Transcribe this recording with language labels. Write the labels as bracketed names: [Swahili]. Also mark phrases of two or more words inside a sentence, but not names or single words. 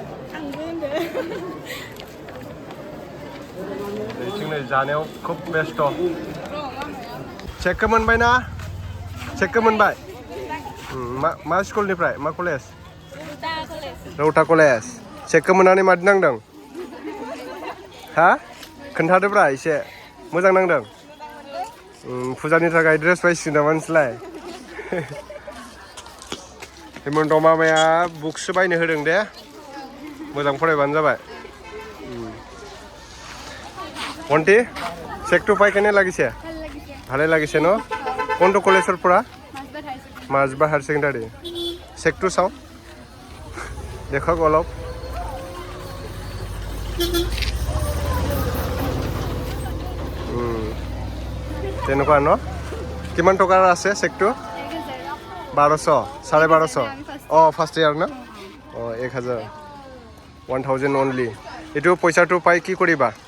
[Bodo] जोंनि जानायाव खुब बेस्थ' चेकखौ मोनबाय ना चेकखौ मोनबाय मा स्कुलनिफ्राय मा कलेज रौता कलेज चेकखौ मोननानै मादि नांदों हा खोन्थादोब्रा एसे मोजां नांदों फुजानि थाखाय ड्रेस बायसिगोन नामा नोंसोरलाय हेमन्त मामाया बुकसो बायनो होदों दे मोजां फरायबानो जाबाय [Assamese] ভণ্টি চেকটো পাই কেনে লাগিছে ভালে লাগিছে ন কোনটো কলেজৰ পৰা মাজবাট [English] higher secondary [Assamese] চেকটো চাওঁ দেখক অলপ তেনেকুৱা ন কিমান টকাৰ আছে চেকটো 1200 1250 অঁ [English] first year [Assamese] ন অঁ 1000 অনলি এইটো পইচাটো পাই কি কৰিবা